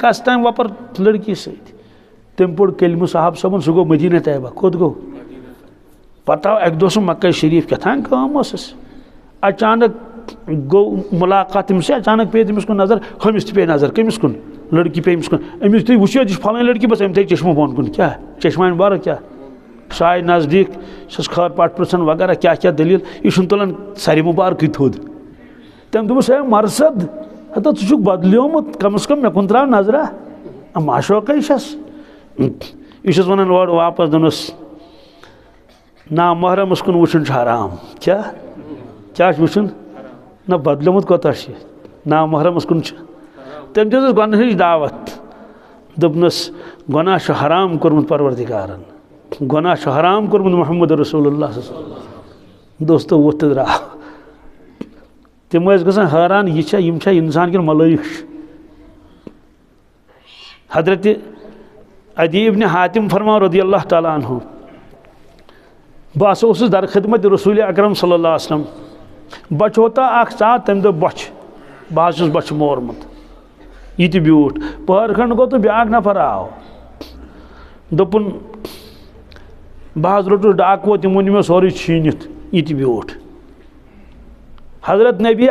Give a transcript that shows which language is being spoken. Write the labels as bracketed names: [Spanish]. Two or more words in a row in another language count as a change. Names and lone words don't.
[Kashmiri] سلیک کس تام وۄپر لڑکی سۭتۍ تم پور کلمہ صاحب صبن سہ گو مدینہ طیبہ کوت گو پتہ اک دہ سہ مکہ شریف کتان کام ٲسٕس اچانک گو ملاقات تم سے اچانک پے تمس کن نظر ہمس تہ پے نظر کمس کن لڑکی پے امس کن امس تھی وچھو یہ فلانی لڑکی بس ام تھی چشمہ بون کن کیا چشمہ بار کیا سائے نزدیک چھس خیر پاٹ پرسن وغیرہ کیا کیا دلیل یہ تلان سر مبارک تھود تم دوپس ہے مرصد ہتا ژٕ چھُکھ بدلیومت کم از کم مے کن تراو نظرہ معشوقہ یہ چھس ونان اور واپس دنس نا محرمس کن وچھن حرام کیا وچھن نہ بدلیومت کوتاہ نا محرمس کن تم دس گۄڈنِچ دعوت دوپنس گناہ چھ حرام کورمت پروردگارن گناہ چھ حرام کورمت محمد رسول اللہ [Arabic] صلی اللہ علیہ وسلم [Kashmiri] دوستو ووت تہ درٛاو تم ٲسۍ گژھان حٲران یِم چھا انسان کِنہٕ ملٲیک حضرت عدی ابن حاتم فرماو [Arabic] رضی اللہ تعالیٰ عنہ [Kashmiri] بہٕ ہسا اوسُس در خدمت رسول اکرم [Arabic] صلی اللہ علیہ وسلم [Kashmiri] بچہ ہوتا اکھ ژاو تمہِ دۄہ بۄچھِ بہٕ حظ چھُس بۄچھِ مورمُت یہ تہِ بیوٗٹھ پٔہر کھنڈ گوٚو تہٕ بیٛاکھ نفر آو دوٚپُن بہٕ حظ روٚٹُس ڈاکوو تِمو نی مےٚ سورُے چھیٖنِتھ یہ تہِ بیوٗٹھ حضرت نبی